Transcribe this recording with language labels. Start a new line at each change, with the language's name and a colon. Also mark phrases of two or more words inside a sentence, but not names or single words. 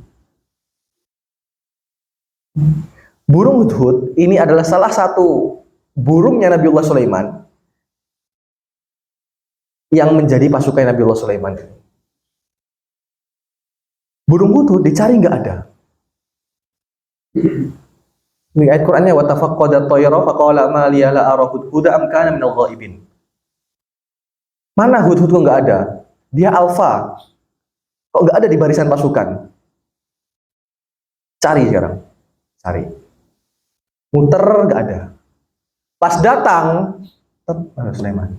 Indonesian: Burung hudhud ini adalah salah satu burungnya Nabiullah Sulaiman yang menjadi pasukan Nabiullah Sulaiman. Burung hudhud dicari nggak ada. Ini ayat Qur'annya,
Arabic: وتفقد الطير فقال ما لي لا أرى الهدهد أم كان من الغائبين.
Indonesian: Mana hudhud kok nggak ada? Dia alfa. Kok nggak ada di barisan pasukan? Cari sekarang. Cari. Muter nggak ada. Pas datang, tetap Sulaiman.